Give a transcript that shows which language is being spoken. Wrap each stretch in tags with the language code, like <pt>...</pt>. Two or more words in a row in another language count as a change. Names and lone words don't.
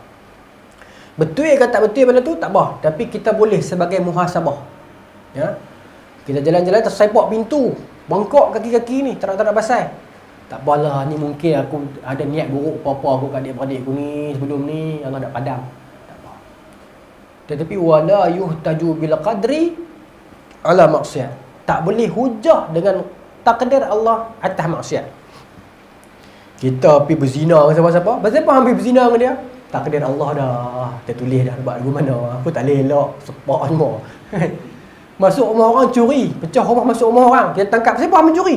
<ms>Betul ke tak betul benda tu, tak apa. Tapi kita boleh sebagai muhasabah. Ya? Kita jalan-jalan tersepak pintu, bengkok kaki-kaki ni, tak ada pasal. Tak apalah, ni mungkin aku ada niat buruk apa-apa aku kat adik-beradik aku ni sebelum ni, Allah nak padam. Tak apa.</ms> <ar>Tetapi ولا يحتج بالقدر على maksiat.</ar> <ms>Tak boleh hujah dengan takdir Allah atas maksiat. Kita pergi berzina dengan siapa-siapa, siapa hampir berzina dengan dia? Takdir Allah dah. Dia tulis dah buat lagu mana. Aku tak boleh elok, sepak semua. Masuk rumah orang curi, pecah rumah masuk rumah orang, kita tangkap siapa mencuri?</ms>